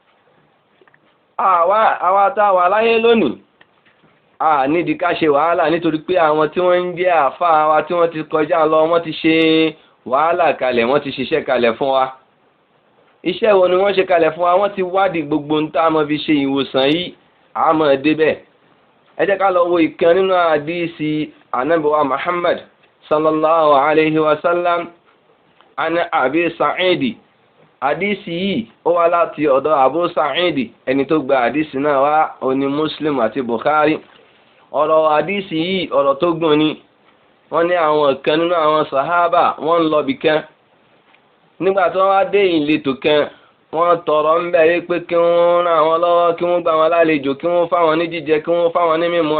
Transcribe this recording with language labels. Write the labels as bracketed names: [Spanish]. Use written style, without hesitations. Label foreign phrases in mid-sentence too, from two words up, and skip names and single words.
[Yoruba] Àwa tá a wà láyé lónìí a nídìí ká ṣe wàhálà, nítorí pé àwọn tí wọ́n ń jẹ́ àfáà wa tí wọ́n ti kọjá lọ, wọ́n ti ṣe wàhálà kalẹ̀, wọ́n ti ṣiṣẹ́ kalẹ̀ fún wa. Iṣẹ́ wo ni wọ́n ṣe kalẹ̀ fún wa? Wọ́n ti wádìí gbogbo ń tá a mọ̀ fi ṣe ìwòsàn yìí, a mọ̀ débẹ̀. Ẹ jẹ́ ká lọ wo ìkan nínú àdíìsì Ànábì wa Muhammad [Arabic] صلى الله عليه وسلم عن أبي سعيد. [Yoruba] Àdíìsì yìí ó wá láti ọ̀dọ̀ Abu Sa'idi, ẹni tó gba àdíìsì náà wá oní Muslim àti Bukhari. Ọ̀rọ̀ àdíìsì yìí ọ̀rọ̀ tó gùn ni. Wọ́n ní àwọn kan nínú àwọn sàhábà wọ́n ń lọ bìkan. Nígbà tí wọ́n wá dé ìletò kan, wọ́n tọrọ ń bẹ̀rẹ̀ pé kí wọ́n ràn wọ́n lọ́wọ́, kí wọ́n gbà wọ́n lálejò, kí wọ́n fáwọn ní jíjẹ, kí wọ́n fáwọn ní mímu.